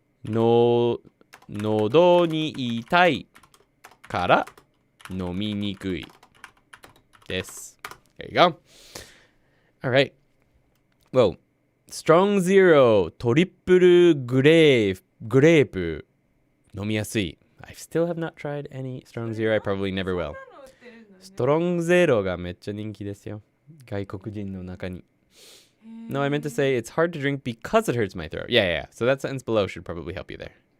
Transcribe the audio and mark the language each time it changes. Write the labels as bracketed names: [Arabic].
[Japanese] の、喉に痛いから飲みにくいです。 [English] There you go. All right. Well, strong zero, [Japanese] トリプルグレープ飲みやすい。 [English] I still have not tried any strong zero. I probably never will. [Japanese] ストロングゼロがめっちゃ人気ですよ。外国人の中に。 [English] No, I meant to say it's hard to drink because it hurts my throat. Yeah. So that sentence below should probably help you there.